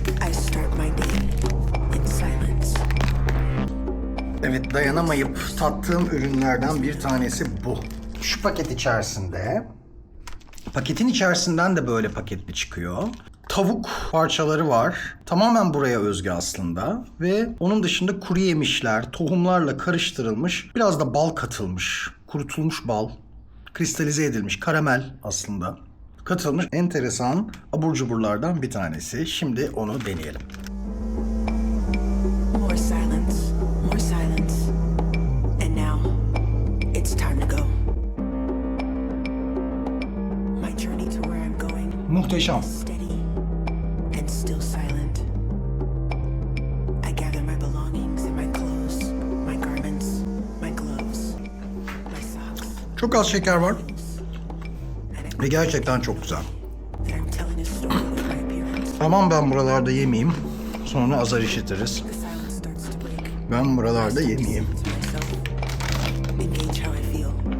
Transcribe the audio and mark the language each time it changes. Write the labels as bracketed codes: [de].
[en] I start my day in silence. [tr] Evet, dayanamayıp tattığım ürünlerden bir tanesi bu. Şu paket içerisinde. Paketin içerisinden de böyle paketli çıkıyor. Tavuk parçaları var. Tamamen buraya özgü aslında. Ve onun dışında kuru yemişler, tohumlarla karıştırılmış, biraz da bal katılmış. Kurutulmuş bal, kristalize edilmiş karamel aslında. Katılmış enteresan abur cuburlardan bir tanesi. Şimdi onu deneyelim. [en] More silence, more silence. And now, it's time to go. My journey to where I'm going, [tr] Muhteşem. [en] steady and still silent. I gather my belongings in my clothes, my garments, my gloves, my socks. [tr] Çok az şeker var ve gerçekten çok güzel. [en] That I'm telling a story with my appearance. [tr] Aman ben buralarda yemeyeyim. Sonra azar işitiriz. [en] The silence starts to break. [tr] Ben buralarda yemeyeyim. [en] To myself, engage how I feel.